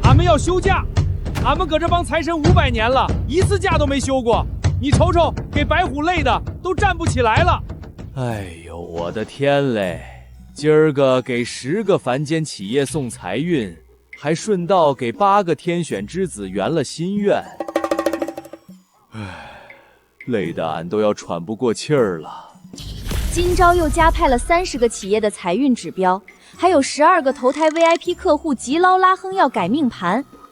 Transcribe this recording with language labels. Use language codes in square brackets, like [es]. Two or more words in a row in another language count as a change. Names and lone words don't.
[zh] 要休假。俺们搁這幫財神500年了，一次假都沒休過。你瞅瞅，給白虎累的都站不起來了。哎呦，我的天嘞！今兒個給10個凡間企業送財運，還順道給8個天選之子圓了心願。唉，累得俺都要喘不過氣兒了。今朝又加派了30個企業的財運指標，還有12個投胎 VIP 客戶急撈拉哼要改命盤。